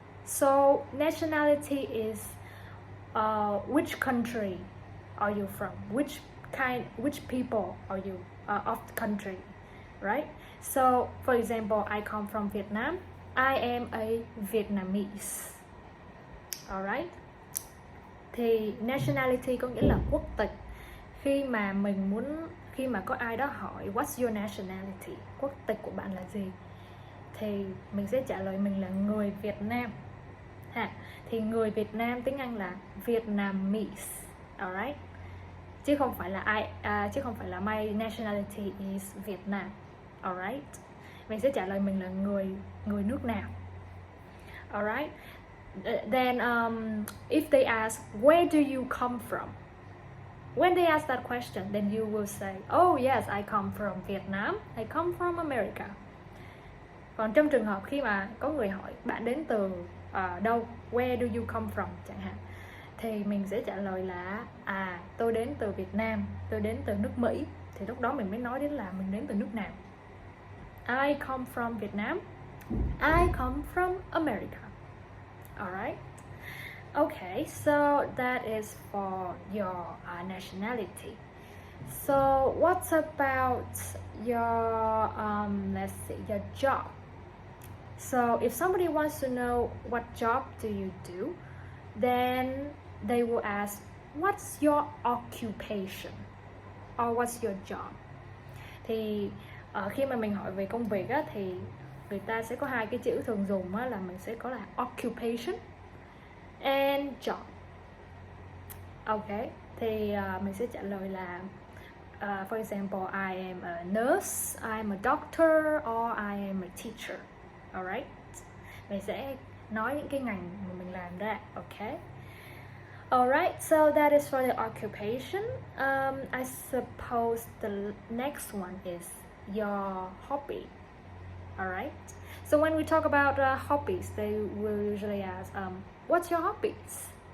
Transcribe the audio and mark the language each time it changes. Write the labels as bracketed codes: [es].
[en] So nationality is which country are you from? Which people are you of the country, right? So for example, I come from Vietnam. I am a Vietnamese. Alright. [vi] Thì nationality có nghĩa là quốc tịch. Khi mà có ai đó hỏi [en] what's your nationality, [vi] quốc tịch của bạn là gì, thì mình sẽ trả lời mình là người Việt Nam ha. Thì người Việt Nam tiếng Anh là Vietnamese. Alright. Chứ không phải là [en] my nationality is Vietnam. Alright. [vi] Mình sẽ trả lời mình là người nước nào. Alright. [en] Then if they ask where do you come from, when they ask that question, then you will say, oh yes, I come from Vietnam, I come from America. [vi] Còn trong trường hợp khi mà có người hỏi bạn đến từ đâu, [en] where do you come from [vi] chẳng hạn, thì mình sẽ trả lời là tôi đến từ Việt Nam, tôi đến từ nước Mỹ. Thì lúc đó mình mới nói đến là mình đến từ nước nào. [en] I come from Vietnam, I come from America. Alright. Okay, so that is for your nationality. So what about your let's see, your job? So if somebody wants to know what job do you do, then they will ask, what's your occupation or what's your job? [vi] Thì khi mà mình hỏi về công việc á, thì người ta sẽ có hai cái chữ thường dùng á, là mình sẽ có là occupation and job. [en] Ok, [vi] thì mình sẽ trả lời là [en] for example, I am a nurse, I am a doctor, or I am a teacher. [vi] Alright, mình sẽ nói những cái ngành mà mình làm ra. Ok. [en] Alright, so that is for the occupation. I suppose the next one is your hobby. Alright, so when we talk about hobbies, they will usually ask, what's your hobbies?